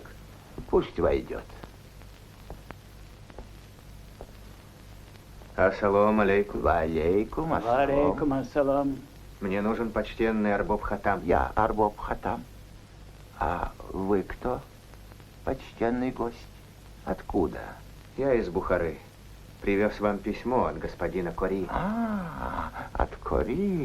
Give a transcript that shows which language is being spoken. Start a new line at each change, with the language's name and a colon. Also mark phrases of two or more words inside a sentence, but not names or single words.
Russian: Пусть войдет.
Arabic: السلام عليكم. وعليكم السلام. عليكم السلام.
Russian: Мне нужен почтенный Арбоб Хатам. Я Арбоб Хатам. А вы кто? Почтенный гость. Откуда? Я из Бухары. Привез вам письмо от господина Кори. От Кори.